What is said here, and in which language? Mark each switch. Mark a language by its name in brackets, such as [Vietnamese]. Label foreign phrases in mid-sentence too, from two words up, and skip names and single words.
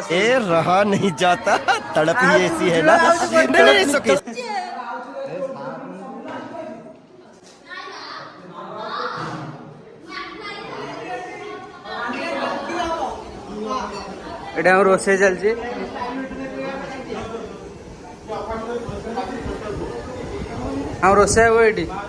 [Hindi] ए रहा नहीं जाता तड़प ही ऐसी है ना नहीं सके [Odia] ଏଇଟା ଆମ ରୋଷେଇ ଚାଲିଛି ଆମ ରୋଷେଇ ହେବ ଏଇଠି